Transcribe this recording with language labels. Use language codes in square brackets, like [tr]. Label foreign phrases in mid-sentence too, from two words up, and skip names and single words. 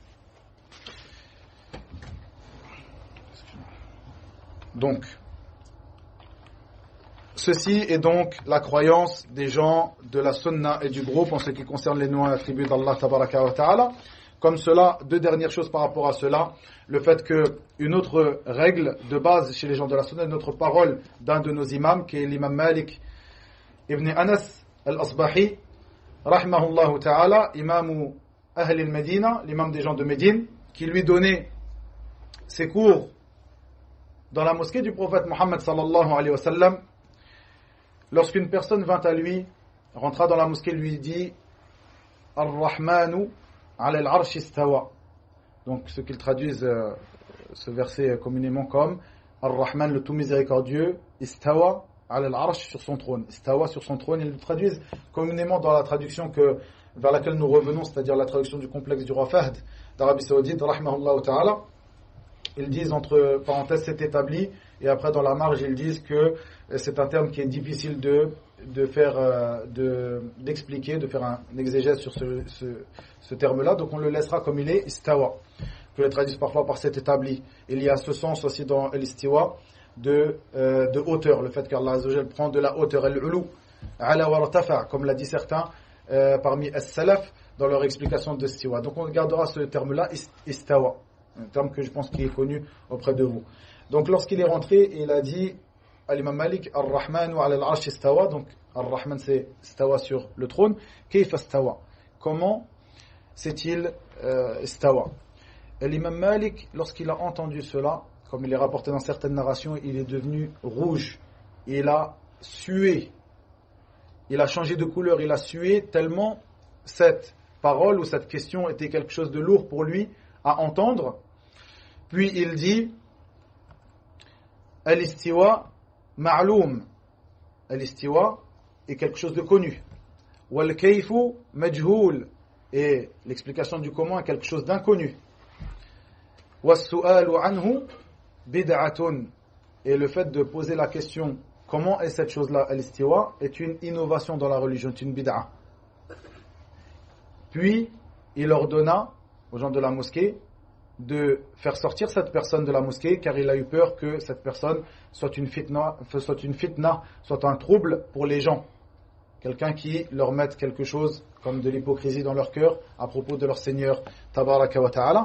[fr] Donc, ceci est donc la croyance des gens de la sunna et du groupe en ce qui concerne les noms et attributs d'Allah [ar] تبارك وتعالى. [fr] Comme cela, deux dernières choses par rapport à cela, le fait qu'une autre règle de base chez les gens de la sunna, une autre parole d'un de nos imams, qui est l'imam Malik ibn Anas al-Asbahi, [ar] رحمه الله تعالى, إمام أهل المدينة, [fr] l'imam des gens de Médine, qui lui donnait ses cours dans la mosquée du prophète Mohammed [ar] صلى الله عليه وسلم. [fr] Lorsqu'une personne vint à lui, rentra dans la mosquée, lui dit [ar] الرحمن على العرش استوى. [fr] Donc ce qu'ils traduisent ce verset communément comme Ar-Rahman, le tout miséricordieux, [ar] استوى على العرش, [fr] sur son trône. Istawa, sur son trône, ils le traduisent communément dans la traduction vers laquelle nous revenons, c'est-à-dire la traduction du complexe du roi Fahd d'Arabie Saoudite, [ar] رحمه الله تعالى. [fr] ils disent entre parenthèses c'est établi, et après dans la marge ils disent que c'est un terme qui est difficile d'expliquer, de faire un exégèse sur ce terme-là, donc on le laissera comme il est, istawa, que les traduisent parfois par cet établi. Il y a ce sens aussi dans l'istiwa de hauteur, le fait qu'Allah [ar] عز وجل [fr] prend de la hauteur, [ar] العلو، علا وارتفع, [fr] comme l'a dit certains parmi as-salaf dans leur explication de istiwa. Donc on gardera ce terme-là, istawa, un terme que je pense qui est connu auprès de vous. Donc lorsqu'il est rentré, il a dit à l'imam Malik, [ar] الرحمن وعلى العرش استوى, [fr] donc Ar-Rahman c'est istawa sur le trône, [ar] كيف استوى, [fr] comment s'est-il istawa? Et l'imam Malik, lorsqu'il a entendu cela, comme il est rapporté dans certaines narrations, il est devenu rouge, il a sué, il a changé de couleur, il a sué tellement cette parole ou cette question était quelque chose de lourd pour lui à entendre. Puis il dit [ar] الاستواء معلوم, [fr] al-istiwa est quelque chose de connu, [ar] والكيف مجهول, [fr] et l'explication du comment est quelque chose d'inconnu, [ar] والسؤال عنه بدعة, [fr] et le fait de poser la question comment est cette chose-là, al-istiwa, est une innovation dans la religion, est une bid'a. Puis il ordonna aux gens de la mosquée de faire sortir cette personne de la mosquée, car il a eu peur que cette personne soit une fitna, soit un trouble pour les gens, quelqu'un qui leur mette quelque chose comme de l'hypocrisie dans leur cœur à propos de leur Seigneur [ar] تبارك وتعالى.